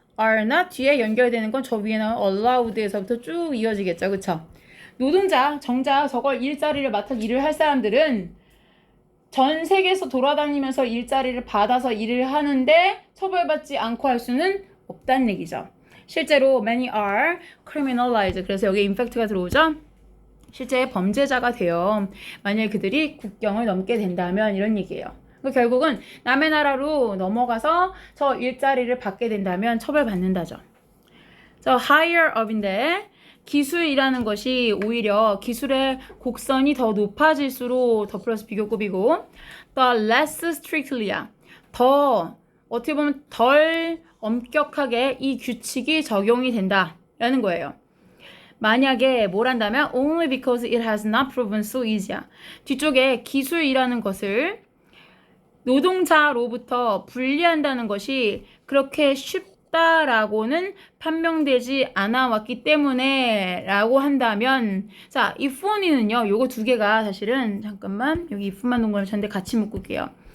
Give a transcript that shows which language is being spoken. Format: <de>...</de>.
<en>are not</en> <ko>뒤에 연결되는 건 저 위에 나온 allowed에서부터 쭉 이어지겠죠. 그쵸? 노동자, 정작 저걸 일자리를 맡아 일을 할 사람들은 전 세계에서 돌아다니면서 일자리를 받아서 일을 하는데 처벌받지 않고 할 수는 없다는 얘기죠. 실제로</ko> <en>many are criminalized.</en> <ko>그래서 여기 infact가 들어오죠. 실제 범죄자가 돼요. 만약에 그들이 국경을 넘게 된다면 이런 얘기예요. 결국은 남의 나라로 넘어가서 저 일자리를 받게 된다면 처벌받는다죠. 저</ko> <en>higher up</en> <ko>인데 기술이라는 것이 오히려 기술의 곡선이 더 높아질수록 더 플러스 비교급이고</ko> <en>the less strictly</en> <ko>야. 더 어떻게 보면 덜 엄격하게 이 규칙이 적용이 된다라는 거예요. 만약에 뭘 한다면</ko> <en>only because it has not proven so easy야.</en> <ko>뒤쪽에 기술이라는 것을 노동자로부터 분리한다는 것이 그렇게 쉽다라고는 판명되지 않아 왔기 때문에 라고 한다면 자,</ko> <en>if only</en> <ko>는요. 요거 두 개가 사실은 잠깐만 여기 if만 동그라미 쳤는데 같이 묶을게요.</ko>